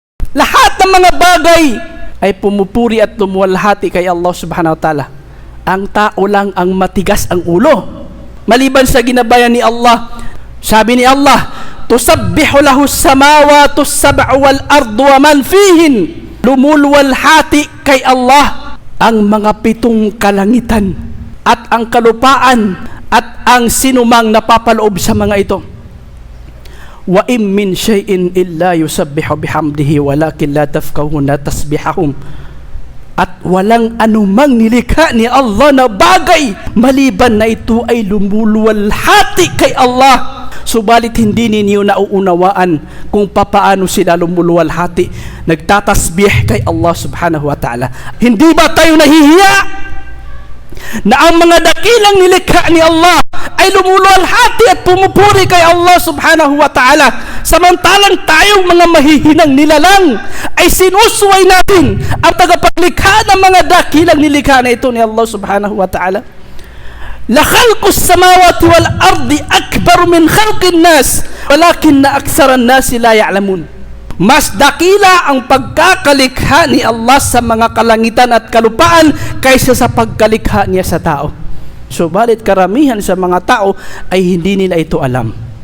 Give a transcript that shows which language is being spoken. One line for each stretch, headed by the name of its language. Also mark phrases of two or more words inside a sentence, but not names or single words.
Filipino: Lahat ng mga bagay ay pumupuri at lumuwalhati kay Allah
Arabic: سبحانه وتعالى.
Filipino: Ang tao lang ang matigas ang ulo. Maliban sa ginabayan ni Allah, sabi ni Allah,
Arabic: تسبح له السماوات السبع والأرض ومن فيهن.
Filipino: Lumuluwalhati kay Allah ang mga 7 kalangitan at ang kalupaan at ang sinumang napapaloob sa mga ito.
Arabic: وإن من شيء إلا يسبح بحمده ولكن لا تفقهون تسبيحهم.
Filipino: At walang anumang nilikha ni Allah na bagay maliban na ito ay lumuluwalhati kay Allah. Subalit hindi ninyo nauunawaan kung papaano sila lumuluwalhati, nagtatasbih kay Allah
Arabic: سبحانه وتعالى.
Filipino: Hindi ba tayo nahihiya na ang mga dakilang nilikha ni Allah ay lumuluwalhati at pumupuri kay Allah
Arabic: سبحانه وتعالى,
Filipino: samantalang tayong mga mahihinang nilalang ay sinusuway natin ang tagapaglikha ng mga dakilang nilikha na ito ni Allah
Arabic: سبحانه وتعالى. لخلق السماوات والأرض أكبر من خلق الناس ولكن أكثر الناس لا يعلمون.
Filipino: Mas dakila ang pagkakalikha ni Allah sa mga kalangitan at kalupaan kaysa sa pagkalikha niya sa tao. Subalit karamihan sa mga tao ay hindi nila ito alam.